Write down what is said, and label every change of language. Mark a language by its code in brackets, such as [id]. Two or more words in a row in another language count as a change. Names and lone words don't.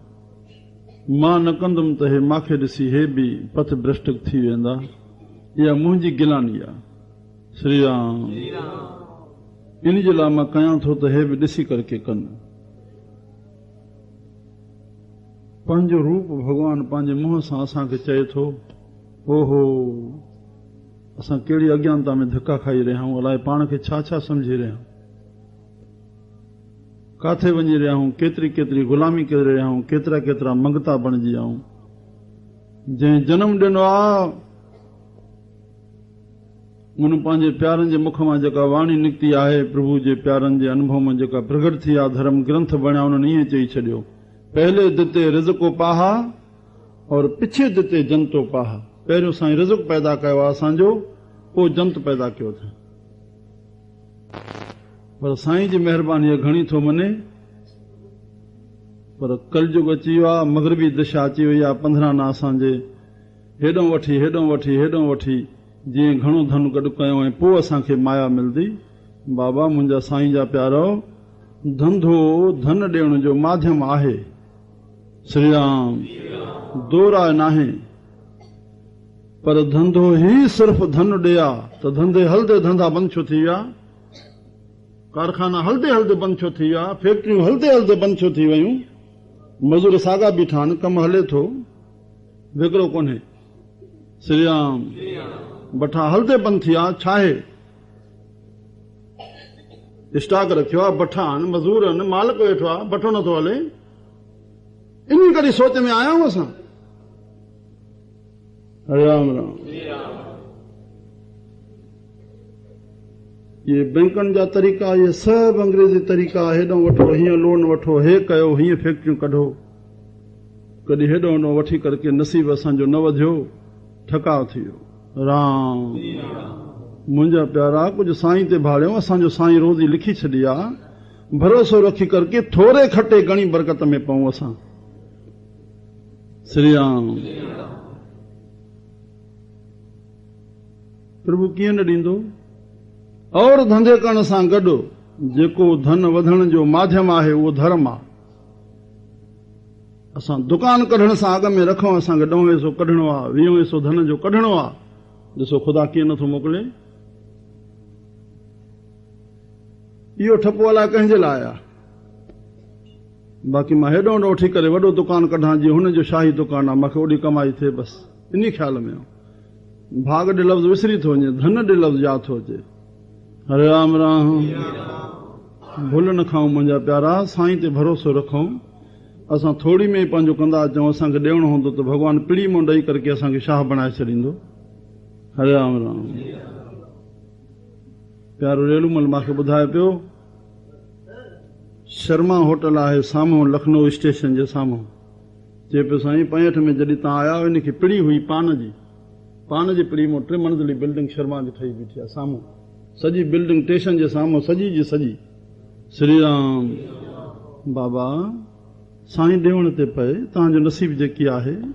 [sd] मां न कंदुमि त हे मूंखे ॾिसी हे बि पथ भ्रष्ट थी वेंदा, इहा मुंहिंजी गिलानी आहे। श्री राम। इन जे लाइ मां कयां थो त हे बि ॾिसी करके कनि। पंहिंजो रूप भगवान पंहिंजे मुंहं सां असांखे चए थो, ओहो असां कहिड़ी अज्ञानता में धक्का खाई रहिया आहियूं, अलाए पाण खे छा छा समझी रहिया आहियूं, काथे वञी रहिया आहियूं, केतिरी केतिरी गुलामी करे रहिया आहियूं, केतिरा केतिरा मंगता बणिजी विया आहियूं। जंहिं जनम ॾिनो आहे उन पंहिंजे प्यारनि जे मुख मां जेका वाणी निकिती आहे, प्रभु जे प्यारनि जे अनुभव में जेका प्रगट थी आहे, धर्म ग्रंथ बणिया, उन्हनि ईअं चई छॾियो, [pa] ਪਹਲੇ ਦਿਤੇ ਰਿਜ਼ਕੋ ਪਾਹਾ ਔਰ ਪਿਛੇ ਦਿਤੇ ਜੰਤੋ ਪਾਹਾ। [sd] पहिरियों साईं रिज़्क़ पैदा कयो आहे असांजो, पोइ जंत पैदा कयो अथई। पर साईं जी महिरबानी घणी थो मने, पर कलयुग अची वियो आहे, मग़रिबी दिशा अची वई आहे, 15 ना असांजे हेॾों वठी हेॾों वठी हेॾों वठी जीअं घणो धन गॾु कयो ऐं पोइ असांखे माया मिलंदी। बाबा मुंहिंजा साईं जा प्यारो, धंधो धन ॾियण जो माध्यम आहे। श्री राम। दो राय नाहे, पर धंधो ही सिर्फ़ धन ॾिया त धंधे हलदे धंधा बंदि छो थी विया, कारखाना हलदे हलदे बंदि छो थी विया, फैक्ट्रियूं हलदे हलदे बंदि छो थी वयूं, मज़ूर साॻा बीठा आहिनि, कमु हले थो, विकिरो कोन्हे। श्री राम। बठा हलदे बंदि थी विया, छा आहे? स्टॉक रखियो आहे, बठा आहिनि, मज़ूर आहिनि, मालिक वेठो आहे, बठो नथो हले। इन करे सोच में आया आहियूं असां। राम राम। ये बैंकनि जा तरीक़ा, ये सभु अंग्रेज़ी तरीक़ा, हेॾो वठो, हीअं लोन वठो, हे कयो, हीअं फैक्ट्रियूं कढो, कॾहिं हेॾो होॾो वठी करके नसीब असांजो न वधियो, ठकाव थी वियो। राम मुंहिंजा प्यारा कुछ साईं ते भाड़ियो असांजो साईं रोज़ी लिखी छॾी आहे भरोसो रखी करके थोरे खटे घणी बरकत में पऊं असां श्री राम प्रभु कीअं न ॾींदो और धंधे करण सां गॾु जेको धन वधण जो माध्यम आहे उहो धर्म आहे असां दुकान कढण सां अॻ में रखूं असांखे 10 पैसो कढणो आहे 20 पैसो धन जो कढणो आहे ॾिसो ख़ुदा कीअं नथो मोकिले इहो ठपो अलाए कंहिंजे लाइ आहे बाक़ी मां हेॾो होॾो वठी करे वॾो दुकान कढां जीअं हुनजो शाही दुकान आहे मूंखे ओॾी कमाई थिए बसि इन ख़्याल में भाग ॾे लफ़्ज़ विसरी थो वञे धन ॾे लफ़्ज़ यादि थो अचे हरे राम राम भुल न खाऊं मुंहिंजा प्यारा साईं ते भरोसो रखूं असां थोड़ी में ई पंहिंजो कंदा अचूं असांखे ॾियणो हूंदो त भॻवानु पिड़ी मां ॾेई करके असांखे शाह बणाए छॾींदो हरे राम राम प्यारो रेलूमल मूंखे ॿुधाए पियो शर्मा होटल आहे साम्हूं लखनऊ स्टेशन जे साम्हूं चए पियो साईं 65 में जॾहिं तव्हां आया इनखे पिड़ी हुई पान जी पिड़ी मां 3 मंज़िली बिल्डिंग शर्मा जी ठही बीठी आहे साम्हूं सॼी बिल्डिंग स्टेशन जे साम्हूं सॼी जी सॼी श्री राम बाबा साईं ॾियण ते पए तव्हांजो नसीब जेकी आहे